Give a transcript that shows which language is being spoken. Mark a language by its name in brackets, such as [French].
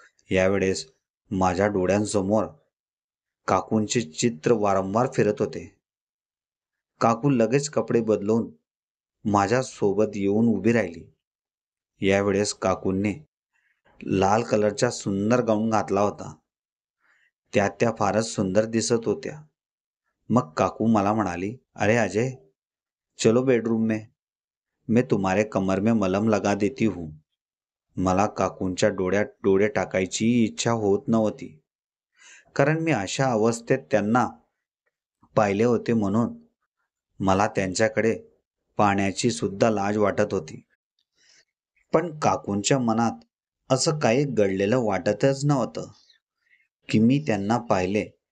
[Marathi] यावेळेस माझ्या डोळ्यांसमोर काकूंचे चित्र वारंवार फिरत होते. काकू लगेच कपडे बदलून माझ्या सोबत येऊन उभी राहिली. यावेळेस काकूंनी लाल कलरचा सुंदर गाऊन घातला होता. त्यात त्या फारच सुंदर दिसत होत्या. मग काकू मला म्हणाली, [Hindi] अरे अजय, चलो बेडरूम में, मैं तुम्हारे कमर में मलम लगा देती हूँ. [Marathi] मला काकूंच्या डोळ्यात डोळे टाकायची इच्छा होत नव्हती, कारण मी अशा अवस्थेत त्यांना पाहिले होते. म्हणून मला त्यांच्याकडे पाहण्याची सुद्धा लाज वाटत होती. पण काकूंच्या मनात असं काही घडलेलं वाटतच नव्हतं की मी त्यांना पाहिले.